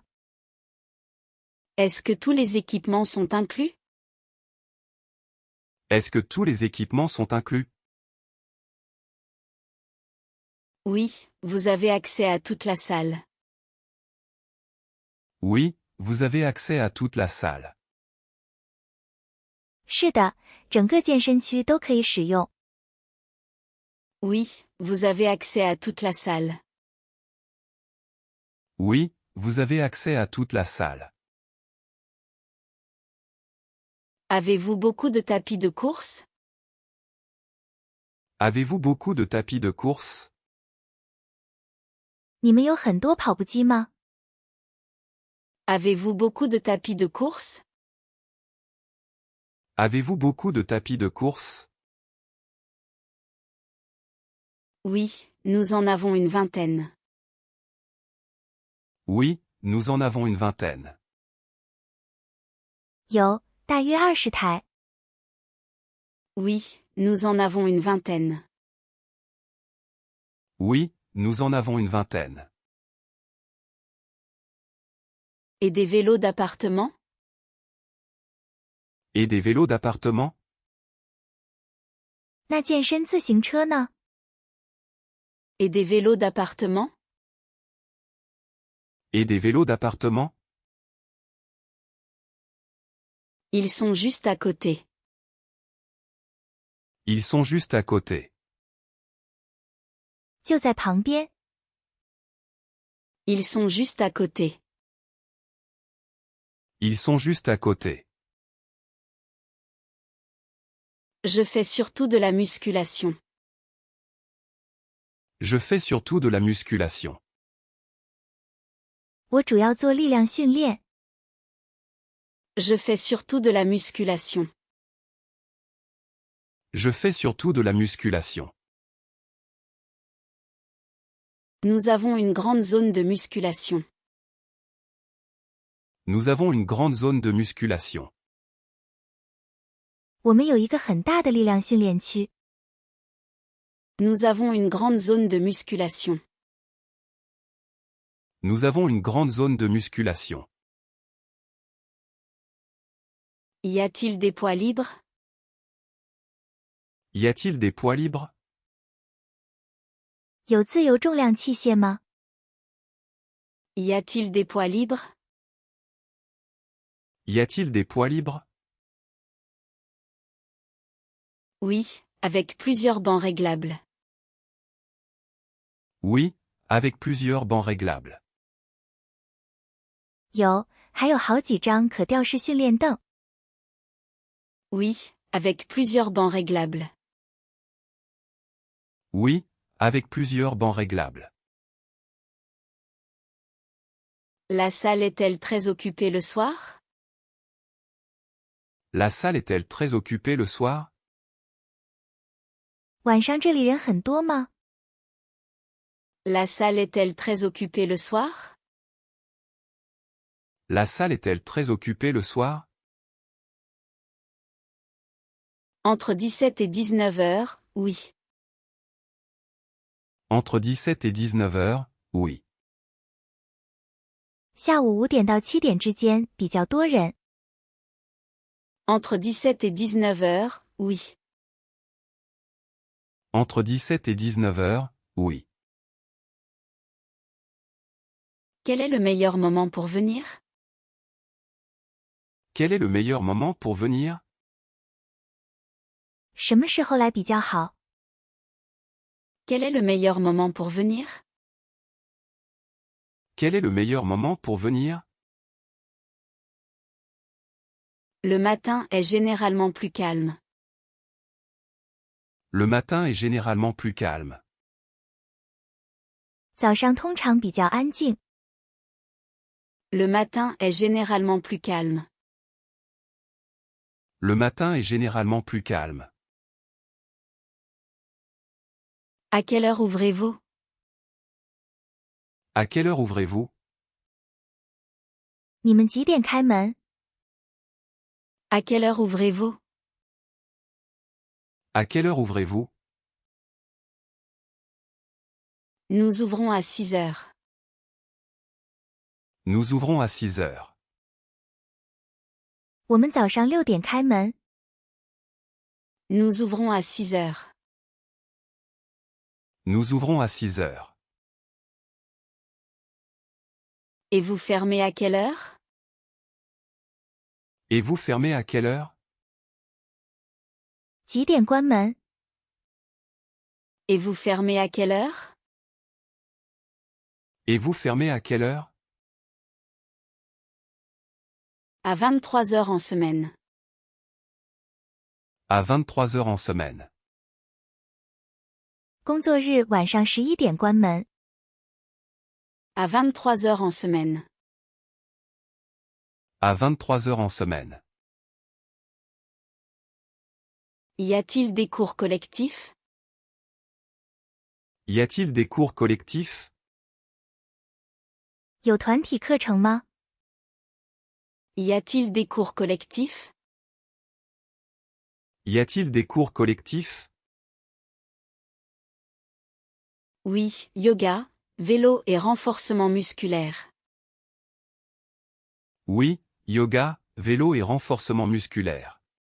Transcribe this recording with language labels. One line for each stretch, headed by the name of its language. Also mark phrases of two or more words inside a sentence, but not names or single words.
French: Est-ce que tous les équipements sont inclus? Est-ce que tous les équipements sont inclus? Oui, vous avez accès à toute la salle. Oui, vous avez accès à toute la salle.
Chinese: 是的，整个健身区都可以使用。
French: Oui, vous avez accès à toute la salle. Oui, vous avez accès à toute la salle. Avez-vous beaucoup de tapis de course? Avez-vous beaucoup de tapis de course?
Chinese: 你们有很多跑步机吗？
French: Avez-vous beaucoup de tapis de course? Avez-vous beaucoup de tapis de course? Oui, nous en avons une vingtaine. Oui, nous en avons une vingtaine.
Chinese: 有，大约20台。
French: Oui, nous en avons une vingtaine. Oui, nous en avons une vingtaine. Et des vélos d'appartement? Et des vélos d'appartement?
Chinese: 那健身自行车呢？
French: Et des vélos d'appartement? Et des vélos d'appartement? Ils sont juste à côté. Ils sont juste à côté.
Chinese: 就在旁边。
French: Ils sont juste à côté. Ils sont juste à côté. Je fais surtout de la musculation. Je fais surtout de la musculation.
Chinese: 我主要做力量训练。
French: Je fais surtout de la musculation. Je fais surtout de la musculation. Nous avons une grande zone de musculation. Nous avons une grande zone de musculation.
Chinese: 我们有一个很大的力量训练区。
French: Nous avons une grande zone de musculation. Nous avons une grande zone de musculation. Y a-t-il des poids libres? Y a-t-il des poids libres?
Chinese: 有自由重量器械吗？
French: Y a-t-il des poids libres? Y a-t-il des poids libres? Oui, avec plusieurs bancs réglables. Oui, avec plusieurs bancs réglables.
Chinese: 有，还有好几张可吊式训练凳。
French: Oui, avec plusieurs bancs réglables. Oui, avec plusieurs bancs réglables. La salle est-elle très occupée le soir? La salle est-elle très occupée le soir?
Chinese: 晚上这里人很多吗？
French: La salle est-elle très occupée le soir? La salle est-elle très occupée le soir? Entre 17 et 19 heures, oui. Entre 17 et 19 heures, oui.
Chinese: 下午5点到7点之间比较多人。
French: Entre 17 et 19 heures, oui. Entre 17 et 19 heures, oui. Quel est le meilleur moment pour venir? Quel est le meilleur moment pour venir?
Chinese: 什么时候来比较好？
French: Quel est le meilleur moment pour venir? Quel est le meilleur moment pour venir? Le matin est généralement plus calme. Le matin est généralement plus calme.
Chinese: 早上通常比较安静。
French: Le matin est généralement plus calme. Le matin est généralement plus calme. À quelle heure ouvrez-vous? À quelle heure ouvrez-vous?
Chinese: 你们几点开门？
French: À quelle heure ouvrez-vous? À quelle heure ouvrez-vous? Nous ouvrons à 6 heures. Nous ouvrons à 6 heures.
Chinese: 我们早上6点开门。
French: Nous ouvrons à 6 heures. Nous ouvrons à 6 heures. Et vous fermez à quelle heure? Et vous fermez à quelle heure?
Chinese: 几点关门？
French: Et vous fermez à quelle heure? Et vous fermez à quelle heure? À 23 heures en semaine. À 23 heures en semaine.
Chinese: 工作日晚上11点关门。
French: À 23 heures en semaine. À 23 heures en semaine. Y a-t-il des cours collectifs? Y a-t-il des cours collectifs?
Chinese: 有团体课程吗？
French: Y a-t-il des cours collectifs? Y a-t-il des cours collectifs? Oui, yoga, vélo et renforcement musculaire. Oui, yoga, vélo et renforcement musculaire.